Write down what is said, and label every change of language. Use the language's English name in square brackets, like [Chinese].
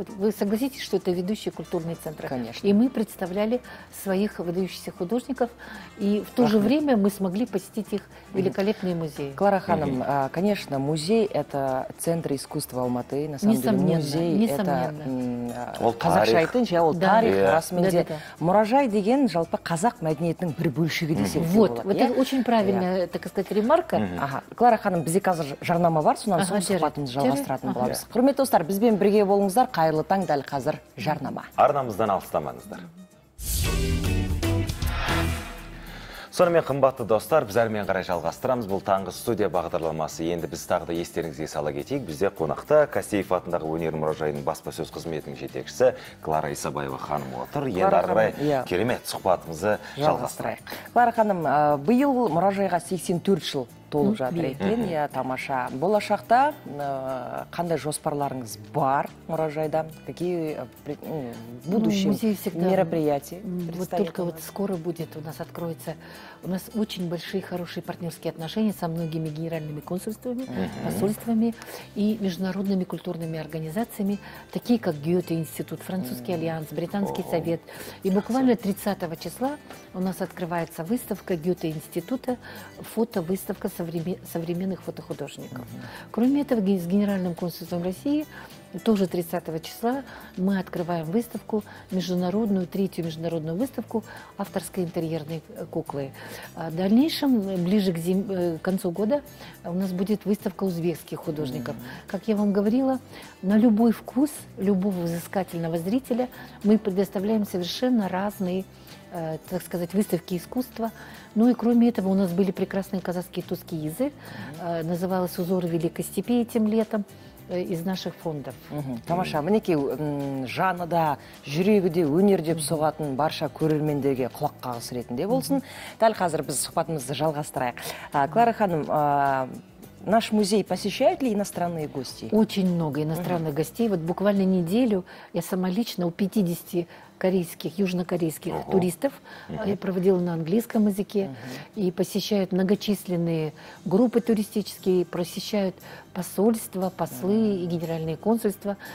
[Russian] Вы согласитесь, что это ведущие культурные центры? Конечно. И мы представляли своих выдающихся художников, и в то же время мы смогли посетить их великолепные музеи. Клара Ханым, конечно, музей – это центр искусства Алматы. На самом деле, музей – это [Kazakh] қазақша айтынша, ол тарих, расменде. Мұражай деген жалпы қазақ мәдениетінің бір бөлшегі десек те болады. [Russian] Вот это очень правильная, так сказать, ремарка. [Kazakh] Клара Ханым, бізде қазір жарнама бар, сонан соң сұхбатымызды жалғастыратын боламыз. Құрметті достар, бізбен бірге болыңыздар, қайырлы таң, дәл қазір жарнама. Арнамыздан алыстамаңыздар. Сонымен қымбатты достар, біз әрмен қарай жалғастырамыз. Бұл таңғы студия бағдарламасы. Енді біз тағы да естеріңізге сала кетейік. Бізде қонақта Қастеев атындағы өнер мұражайының баспасөз қызметінің жетекшісі Клара Исабаева ханым отыр. Енді ары қарай керемет сұхбатымызды жалғастырайық. Клара ханым, биыл мұражайға 84 жыл толып жатыр екен, тамаша. Болашақта қандай жоспарларыңыз бар мұражайда? [Russian] Какие будущие мероприятия? Вот только вот скоро будет, у нас откроется, у нас очень большие, хорошие партнерские отношения со многими генеральными консульствами, посольствами и международными культурными организациями, такие как Гёте-институт, Французский альянс, Британский совет. И буквально 30 числа у нас открывается выставка Гёте-института, фотовыставка современных фотохудожников. Кроме этого, с Генеральным консульством России тоже 30 числа мы открываем выставку, третью международную выставку авторской интерьерной куклы. В дальнейшем, ближе к концу года, у нас будет выставка узбекских художников. Как я вам говорила, на любой вкус любого взыскательного зрителя мы предоставляем совершенно разные, так сказать, выставки искусства. Ну и кроме этого у нас были прекрасные казахские тускиизы, называлась «Узоры Великой Степи» этим летом, из наших фондов. [Kazakh] Тамаша, мінекей жаны да, жүрегі де, өнер деп соғатын барша көрермендерге құлақ қағыс ретінде болсын. Дәл қазір біз сұхбатымызды жалғастырайық. [Russian] Клара ханым, наш музей посещают ли иностранные гости? Очень много иностранных гостей. Вот буквально неделю я сама лично у 50 южнокорейских туристов я проводила на английском языке, и посещают многочисленные группы туристические, посещают посольства, послы и генеральные консульства.